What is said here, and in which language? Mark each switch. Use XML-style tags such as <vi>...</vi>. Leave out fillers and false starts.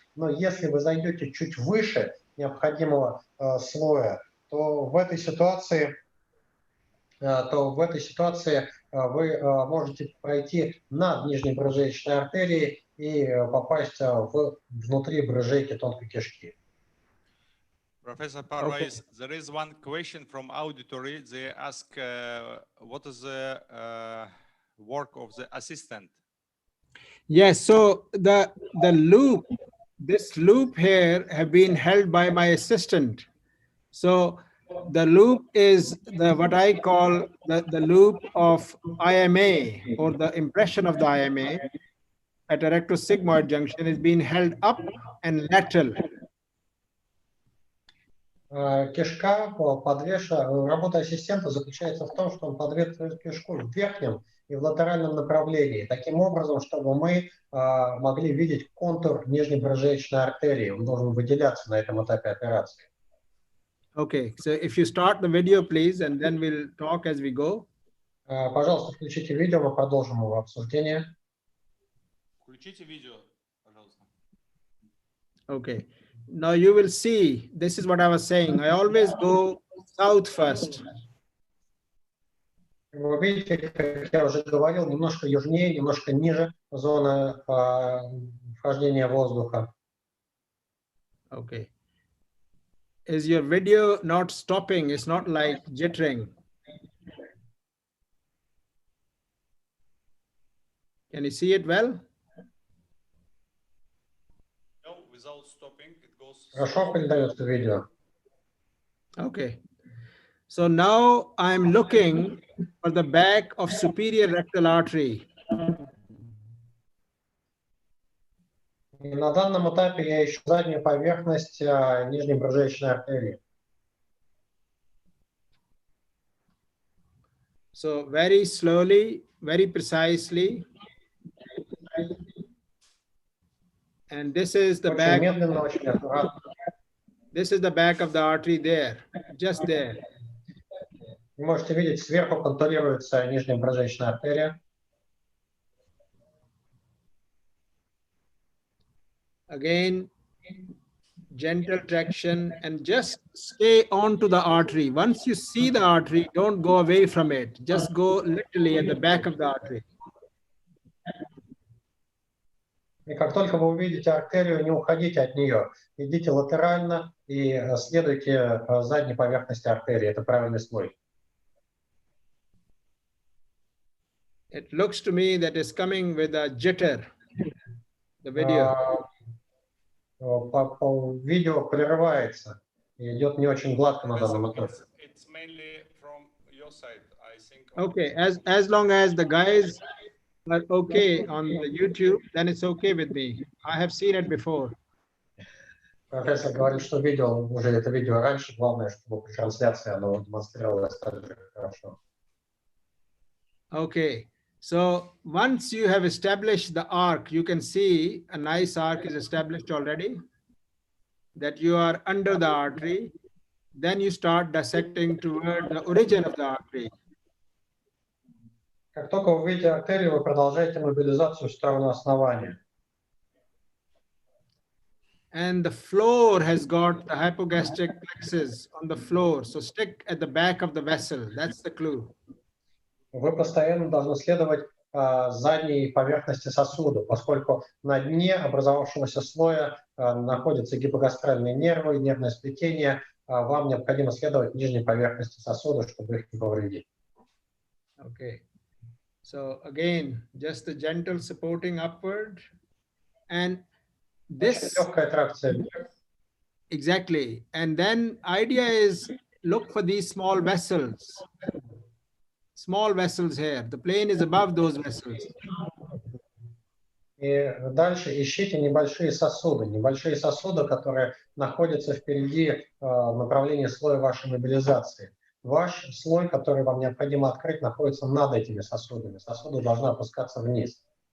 <ru>Но если вы зайдете чуть выше необходимого слоя, то в этой ситуации вы можете пройти над нижней брюшечной артерией и попасть внутри брюшейки тонкой кишки.</ru> <en>Professor Parvaiz, there is one question from auditory. They ask, what is the work of the assistant? Yes, so the loop, this loop here have been held by my assistant. So the loop is what I call the loop of IMA, or the impression of the IMA at a rectosigmoid junction is being held up and lateral.</en> <ru>Кишка работа ассистента заключается в том, что он подвешивает кишку в верхнем и в латеральном направлении, таким образом, чтобы мы могли видеть контур нижней брюшечной артерии. Он должен выделяться на этом этапе операции.</ru> <en>Okay, so if you start the video, please, and then we'll talk as we go.</en> <ru>Пожалуйста, включите видео, мы продолжим его обсуждение. Включите видео, пожалуйста.</ru> <en>Okay. Now you will see, this is what I was saying. I always go south first.</en> <ru>Вы видите, как я уже говорил, немножко южнее, немножко ниже зоны вхождения воздуха.</ru> <en>Okay. Is your video not stopping? It's not like jittering. Can you see it well? No, without stopping, it goes.</en> <ru>Хорошо передается видео.</ru> <en>Okay. So now I'm looking for the back of superior rectal artery.</en> <ru>И на данном этапе я ищу заднюю поверхность нижней брюшной артерии.</ru> <en>So very slowly, very precisely. And this is the back.</en> <ru>Медленно, очень аккуратно.</ru> <en>This is the back of the artery there, just there.</en> <ru>Вы можете видеть, сверху контурируется нижняя брюшная артерия.</ru> <en>Again, gentle traction and just stay on to the artery. Once you see the artery, don't go away from it. Just go literally at the back of the artery.</en> <ru>И как только вы увидите артерию, не уходите от нее. Идите латерально и следуйте задней поверхности артерии. Это правильный слой.</ru> <en>It looks to me that it's coming with a jitter, the video.</en> <ru>По видео прерывается и идет не очень гладко на данном этапе.</ru> <en>Okay, as long as the guys are okay on the YouTube, then it's okay with me. I have seen it before.</en> <ru>Профессор говорит, что видел уже это видео раньше. Главное, чтобы при трансляции оно демонстрировалось так же хорошо.</ru> <en>Okay. So once you have established the arc, you can see a nice arc is established already, that you are under the artery. Then you start dissecting toward the origin of the artery.</en> <ru>Как только вы увидите артерию, вы продолжаете мобилизацию в сторону основания.</ru> <en>And the floor has got the hypogastric plexus on the floor. So stick at the back of the vessel. That's the clue.</en> <ru>Вы постоянно должны следовать задней поверхности сосуда, поскольку на дне образовавшегося слоя находятся гипогастральные нервы, нервное сплетение. Вам необходимо следовать нижней поверхности сосуда, чтобы их не повредить.</ru> <en>Okay. So again, just the gentle supporting upward. And this...</en> <ru>Легкая тракция.</ru> <en>Exactly. And then idea is look for these small vessels. Small vessels here. The plane is above those vessels.</en> <ru>И дальше ищите небольшие сосуды, которые находятся впереди направления слоя вашей мобилизации. Ваш слой, который вам необходимо открыть, находится над этими сосудами. Сосуды должны опускаться вниз.</ru>